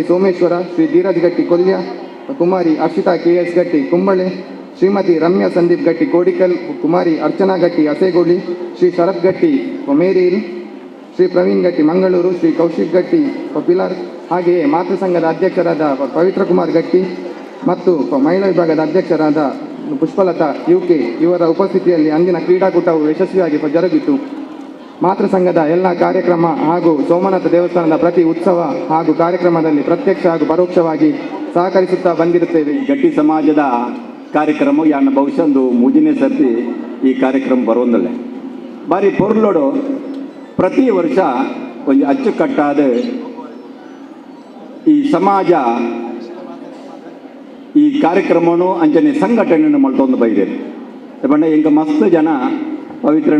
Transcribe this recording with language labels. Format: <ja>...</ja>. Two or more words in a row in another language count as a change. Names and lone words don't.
<kn>ಸೋಮೇಶ್ವರ, ಶ್ರೀ ಧೀರಜ್ ಗಟ್ಟಿ ಕೊಲ್ಯ, ಕುಮಾರಿ ಹರ್ಷಿತಾ KS ಗಟ್ಟಿ ಕುಂಬಳೆ, ಶ್ರೀಮತಿ ರಮ್ಯಾ ಸಂದೀಪ್ ಗಟ್ಟಿ ಕೋಡಿಕಲ್, ಕುಮಾರಿ ಅರ್ಚನಾ ಗಟ್ಟಿ ಅಸೇಗೋಳಿ, ಶ್ರೀ ಶರತ್ ಗಟ್ಟಿ ಮೇರಿಲ್, ಶ್ರೀ ಪ್ರವೀಣ್ ಗಟ್ಟಿ ಮಂಗಳೂರು, ಶ್ರೀ ಕೌಶಿಕ್ ಗಟ್ಟಿ ಪಿಲಾರ್, ಹಾಗೆಯೇ ಮಾತೃ ಸಂಘದ ಅಧ್ಯಕ್ಷರಾದ ಪವಿತ್ರ ಕುಮಾರ್ ಗಟ್ಟಿ ಮತ್ತು ಮಹಿಳಾ ವಿಭಾಗದ ಅಧ್ಯಕ್ಷರಾದ ಪುಷ್ಪಲತಾ UK ಇವರ ಉಪಸ್ಥಿತಿಯಲ್ಲಿ ಅಂದಿನ ಕ್ರೀಡಾಕೂಟವು ಯಶಸ್ವಿಯಾಗಿ ಜರುಗಿತು. ಮಾತೃ ಸಂಘದ ಎಲ್ಲ ಕಾರ್ಯಕ್ರಮ ಹಾಗೂ ಸೋಮನಾಥ ದೇವಸ್ಥಾನದ ಪ್ರತಿ ಉತ್ಸವ ಹಾಗೂ ಕಾರ್ಯಕ್ರಮದಲ್ಲಿ ಪ್ರತ್ಯಕ್ಷ ಹಾಗೂ ಪರೋಕ್ಷವಾಗಿ ಸಹಕರಿಸುತ್ತಾ ಬಂದಿರುತ್ತೇವೆ.</kn> <tcy>ಗಟ್ಟಿ ಸಮಾಜದ ಕಾರ್ಯಕ್ರಮ ಯಾನ ಬಹುಶಃ ಒಂದು ಮೂಜನೇ ಸರ್ತಿ ಈ ಕಾರ್ಯಕ್ರಮ ಬರೋಂದಲ್ಲೇ ಬಾರಿ ಪೊರ್ಲೋಡು ಪ್ರತಿ ವರ್ಷ ಒಂದು ಅಚ್ಚುಕಟ್ಟಾದ ಈ ಸಮಾಜ</tcy> <kn>ಈ ಕಾರ್ಯಕ್ರಮವನ್ನು</kn> <tcy>ಅಂಚನೆ ಸಂಘಟನೆಯನ್ನು ಮಾಡ್ಕೊಂಡು ಬೈದೇನೆ ಬಣ್ಣ ಎಂಗ ಮಸ್ತ್ ಜನ ಪವಿತ್ರನ</tcy>